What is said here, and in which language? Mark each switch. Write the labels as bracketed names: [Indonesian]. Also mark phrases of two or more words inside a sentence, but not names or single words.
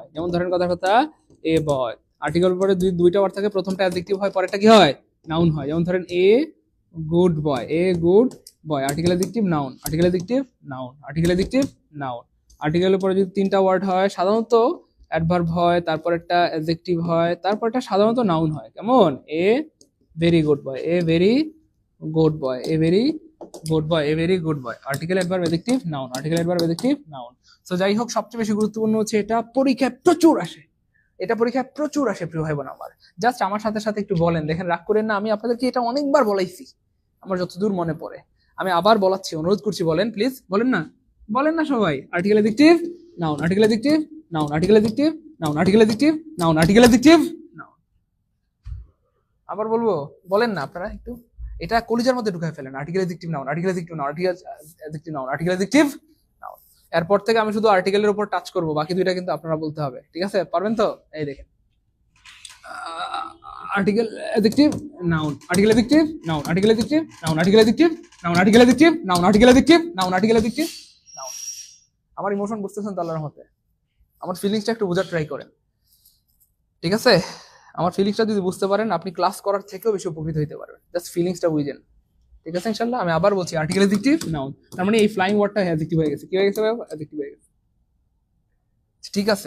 [Bangla] যেমন ধরেন কথা কথা [English] a boy, [Bangla] আর্টিকেল পরে দুইটা ওয়ার্ড থাকে, প্রথমটা অ্যাডজেক্টিভ হয়, পরেরটা কি হয়? নাউন হয়। যেমন ধরেন [English] a good boy, a good boy, article adjective noun, article adjective noun, article adjective noun. [Bangla] আর্টিকেলের পরে যদি তিনটা ওয়ার্ড হয়, সাধারণত অ্যাডভার্ব হয়, তারপর একটা অ্যাডজেক্টিভ হয়, তারপর একটা সাধারণত নাউন হয়। কেমন? [English] A very good boy, a very good boy, a very good boy, a very good boy. article, adverb, adjective, noun, article, adverb, adjective, noun. [Bangla] সো যাই হোক, সবচেয়ে বেশি গুরুত্বপূর্ণ হচ্ছে এটা পরীক্ষায় প্রচুর আসে, এটা পরীক্ষায় প্রচুর আসে প্রিয় ভাই বোন আমার। জাস্ট আমার সাথে সাথে একটু বলেন, দেখেন রাগ করেন না, আমি আপনাদেরকে এটা অনেকবার বলাইছি, আমার যতদূর মনে পড়ে আমি আবার বলাচ্ছি, অনুরোধ করছি, বলেন প্লিজ, বলেন না, বলেন না সবাই। [English] article, adjective, noun, article, adjective, noun, article, adjective, noun, article, adjective, noun, article, adjective, noun. [Bangla] আবার বলবো, বলেন না আপনারা একটু, এটা কলিজার মধ্যে ঢুকায় ফেলেন। [English] article, adjective, noun, article, adjective, noun, article, adjective, noun, article, adjective, noun. [Bangla] এরপর থেকে আমি শুধু আর্টিকেলের উপর টাচ করবো, বাকি দুইটা কিন্তু আপনারা বলতে হবে, ঠিক আছে? পারবেন তো? এই দেখেন, [English] article, adjective, noun, article, adjective, noun, article, adjective, noun, article, adjective, noun, article, adjective, noun, article, adjective, noun, article, adjective, noun। [Bangla] আমার ইমোশন বুঝতেছেন তো আল্লাহর রহমতে? আমার ফিলিংসটা একটু বোঝার ট্রাই করেন, ঠিক আছে? আমার ফিলিংসটা যদি বুঝতে পারেন, আপনি ক্লাস করার থেকেও বেশি উপকৃত হইতে পারবেন। জাস্ট ফিলিংসটা বুঝেন, ঠিক আছে ইনশাআল্লাহ? আমি আবার বলছি, [English] article, adjective, noun. [Bangla] তার মানে এই [English] flying word [Bangla] অ্যাডজেক্টিভ হয়ে গেছে। কি হয়ে গেছে ভাই? অ্যাডজেক্টিভ হয়ে গেছে, ঠিক আছে?